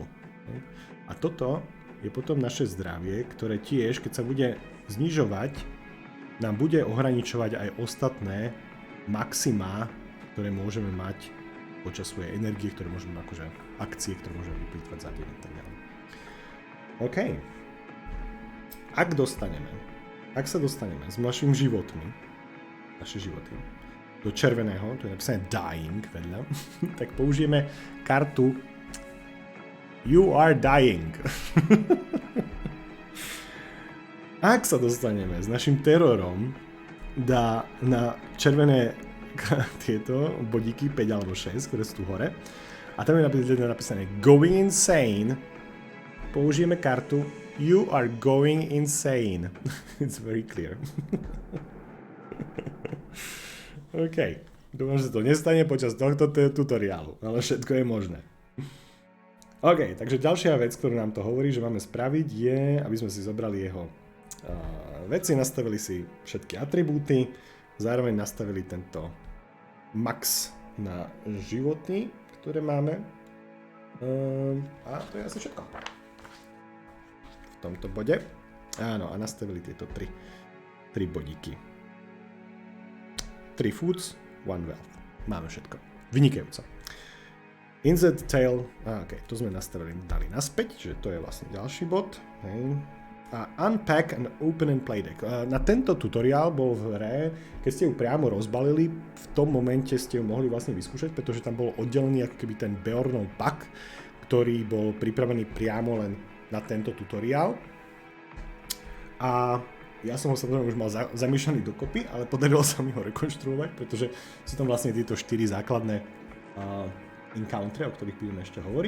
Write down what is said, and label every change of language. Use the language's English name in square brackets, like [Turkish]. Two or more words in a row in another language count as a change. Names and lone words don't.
[Slovak] A toto je potom naše zdravie, ktoré tiež, keď sa bude znižovať, nám bude ohraničovať aj ostatné maximá, ktoré môžeme mať počas svojej energie, ktoré môžeme akože akcie, ktoré môžeme vyplýtvať za deň a tak ďalej. OK. Ak sa dostaneme s našimi životmi, naše životy, do červeného, to je napísané dying vedľa, tak použijeme kartu [English] You are dying. [Slovak] Ak sa dostaneme s našim terorom na červené tieto bodíky 5 alebo 6, ktoré sú tu hore, a tam je napísané [English] Going insane, [Slovak] použijeme kartu [English] You are going insane. It's very clear. OK. [Slovak] Dúfam, že to nestane počas tohto tutoriálu, ale všetko je možné. OK, takže ďalšia vec, ktorú nám to hovorí, že máme spraviť, je, aby sme si zobrali jeho veci, nastavili si všetky atribúty, zároveň nastavili tento max na životy, ktoré máme. A to je asi všetko. V tomto bode. Áno, a nastavili tieto 3 bodíky. 3 foods, 1 wealth. Máme všetko. Vynikajúco. [English] Insert tail, ok, [Slovak] to sme nastavili, dali naspäť, čiže to je vlastne ďalší bod. Hej. [English] A unpack and open and play deck. [Slovak] Na tento tutoriál bol v hre, keď ste ju priamo rozbalili, v tom momente ste ju mohli vlastne vyskúšať, pretože tam bol oddelený ako keby ten Beornov pack, ktorý bol pripravený priamo len na tento tutoriál. A ja som ho samozrejme už mal zamýšľaný dokopy, ale podarilo sa mi ho rekonštruovať, pretože sú tam vlastne tieto 4 základné encountery, o ktorých budeme ešte hovoriť.